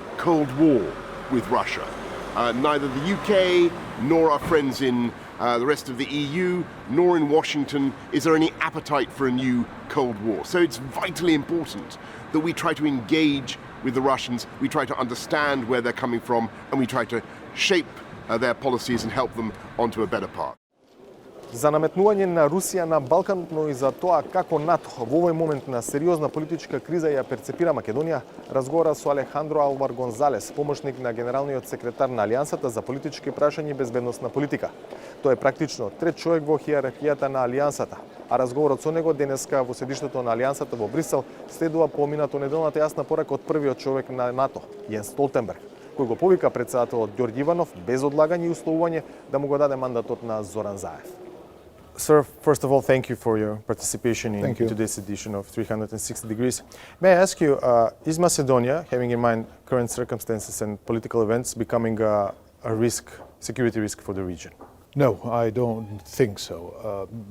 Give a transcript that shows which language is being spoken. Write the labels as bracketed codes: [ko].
[en] Cold War with Russia. Neither the UK nor our friends in the rest of the EU nor in Washington is there any appetite for a new Cold War. So it's vitally important that we try to engage with the Russians, we try to understand where they're coming from, and we try to shape their policies and help them onto a better path. [mk] За наметнување на Русија на Балканот, но и за тоа како НАТО во овој момент на сериозна политичка криза ја перцепира Македонија, разговара со Алехандро Алвар Гонзалес, помошник на генералниот секретар на Алијансата за политички прашања и безбедносна политика. Тој е практично трет човек во хиерархијата на Алијансата, а разговорот со него денеска во седиштето на Алијансата во Брисел следува по минато неделната јасна порака од првиот човек на НАТО, Јенс Столтенберг, кој го повика председателот Ѓорѓи Иванов без одлагање и условување да му го даде мандатот на Зоран Заев. [en] Sir, first of all, thank you for your participation in today's edition of 360 Degrees. May I ask you, is Macedonia, having in mind current circumstances and political events, becoming a risk, security risk for the region? No, I don't think so.